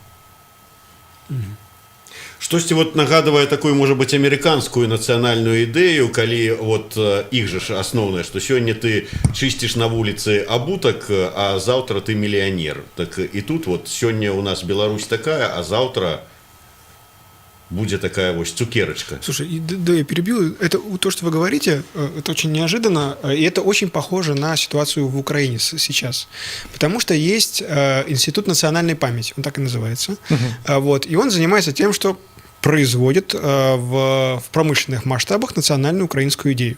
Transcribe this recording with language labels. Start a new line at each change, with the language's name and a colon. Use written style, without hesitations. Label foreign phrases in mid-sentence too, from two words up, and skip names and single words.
Belarusian: Штосьці нагадвае такую, можа быць, амерыканскую нацыянальную ідэю, калі іх жа ж асноўнае, што сёння ты чысціш на вуліцы абутак, а заўтра ты мільянер. Так і тут сёння у нас Беларусь такая, а заўтра будет такая цукерочка.
Russian: Слушай, да, я перебью. Это то, что вы говорите, это очень неожиданно, и это очень похоже на ситуацию в Украине сейчас. Потому что есть Институт национальной памяти, он так и называется. И он занимается тем, что производит в промышленных масштабах национальную украинскую идею.